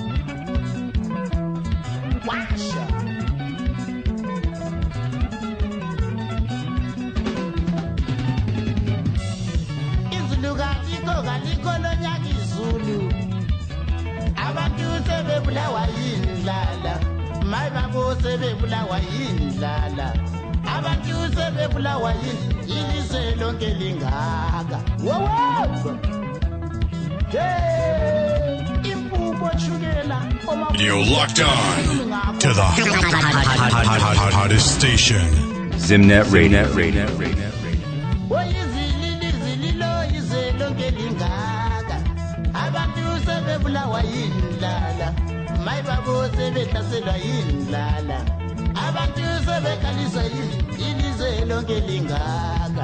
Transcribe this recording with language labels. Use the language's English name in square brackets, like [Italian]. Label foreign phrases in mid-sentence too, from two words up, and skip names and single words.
[North Ndebele] Washa izulu kaliko lonyaka izulu, abantu sebebulawa yindlala, mayibabo sebebulawa yindlala, abantu sebebulawa ilizwe lonke lingaka. [English] Wow! You're locked on to the hottest station. Zimnet Radio. [North Ndebele] Abantu sebebulawa yindlala, mayibabo sebehlaselwa yindlala, abantu sebekaliswa ilizwe lonke lingaka.